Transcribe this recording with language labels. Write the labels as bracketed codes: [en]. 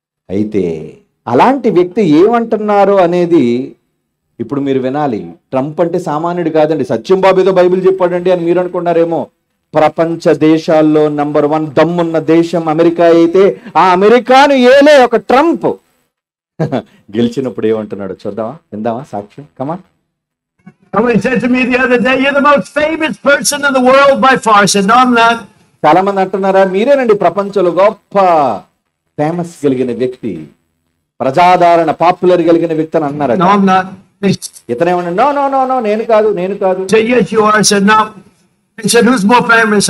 [te] అయితే అలాంటి వ్యక్తి ఏమంటున్నారు అనేది ఇప్పుడు మీరు వినాలి. ట్రంప్ అంటే సామాన్యుడు కాదండి. సత్యం బాబు ఏదో బైబిల్ చెప్పాడండి అని మీరు అనుకున్నారేమో. ప్రపంచ దేశాల్లో నంబర్ 1 దమ్మున్న దేశం అమెరికా అయితే ఆ అమెరికాను ఏలే ఒక ట్రంప్ గెలిచినప్పుడు ఏమంటున్నాడు చూద్దామా, విందామా సాక్ష్యం. కమాన్. [en] Somebody said to me the other day, "You're the most famous person in the world by far." I said, "No, I'm not." [te] చాలా మంది అంటున్నారా, మీరేనండి ప్రపంచంలో గొప్ప ఫేమస్ కలిగిన వ్యక్తి, ప్రజాదరణ పాపులర్ కలిగిన వ్యక్తి అని అన్నారు. [en] "No, I'm not." [te] ఇతనేమన్నా no no no no నేను కాదు. [en] I said, "Yes, you are." I said, "No." He said, "Who's more famous?"